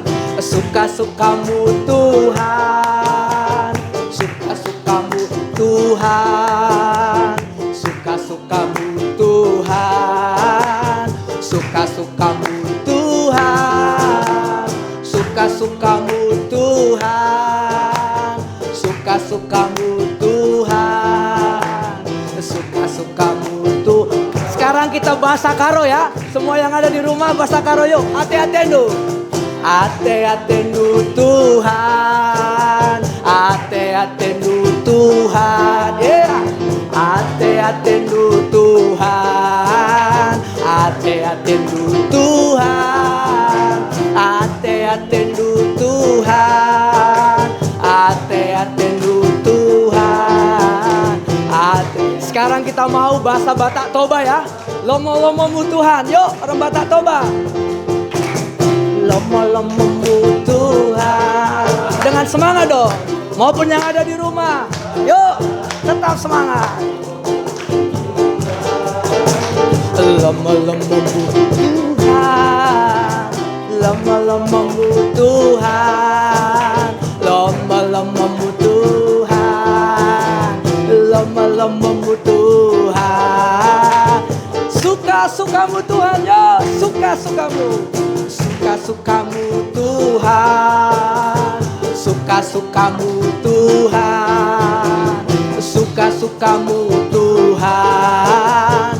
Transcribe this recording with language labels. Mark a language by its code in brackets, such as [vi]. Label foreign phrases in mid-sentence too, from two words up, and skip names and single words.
[id] Suka-sukamu Tuhan, suka-sukamu Tuhan, suka-sukamu Tuhan, suka-sukamu Tuhan, suka-sukamu Tuhan, suka-sukamu Tuhan, Sekarang kita bahasa karo ya. Semua yang ada di rumah bahasa karo yuk. [btx] Ate-atendu. Ate-atendu Tuhan. Ate-atendu Tuhan. Yeah. Ate-atendu Tuhan. Ate-atendu Tuhan. Ate-atendu Tuhan. Ate-atendu Tuhan. [id] Sekarang kita mau bahasa Batak Toba ya. [bbc] Lomo-lomomu Tuhan. [id] Yuk orang Batak Toba. [bbc] Lomo-lomomu Tuhan. [id] Dengan semangat dong. Maupun yang ada di rumah. Yuk tetap semangat. [bbc] Lomo-lomomu Tuhan. Lomo-lomomu Tuhan. Lomo-lomomu Tuhan. Lomo-lomomu Tuhan. [id] Suka-sukamu Tuhan ya. Suka-sukamu. Suka-sukamu Tuhan. Suka-sukamu Tuhan. Suka-sukamu Tuhan.